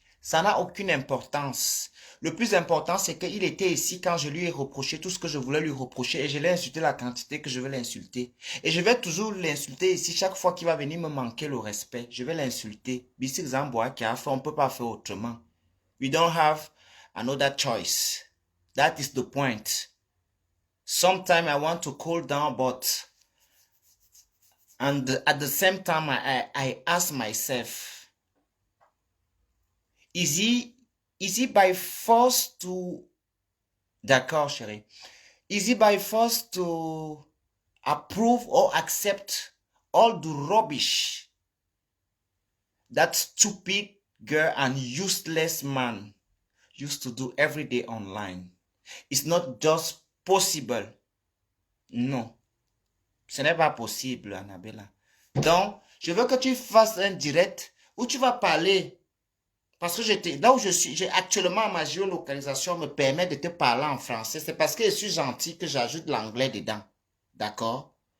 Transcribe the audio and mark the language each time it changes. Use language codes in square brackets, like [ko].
[fr] Ça n'a aucune importance. Le plus important, c'est qu'il était ici quand je lui ai reproché tout ce que je voulais lui reprocher et je l'ai insulté la quantité que je veux l'insulter. Et je vais toujours l'insulter ici chaque fois qu'il va venir me manquer le respect. Je vais l'insulter. Bissi Zamboa qui a fait, on ne peut pas faire autrement. [en] We don't have another choice. That is the point. Sometimes I want to cool down, but and at the same time I ask myself, is he by force to... [fr] D'accord, chérie. [en] Is he by force to approve or accept all the rubbish that stupid girl and useless man used to do every day online? It's not just possible. [fr] Non. Ce n'est pas possible, Annabella. Donc, je veux que tu fasses un direct où tu vas parler. Parce que là où je suis, actuellement, ma géolocalisation me permet de te parler en français. C'est parce que je suis gentil que j'ajoute l'anglais dedans. D'accord?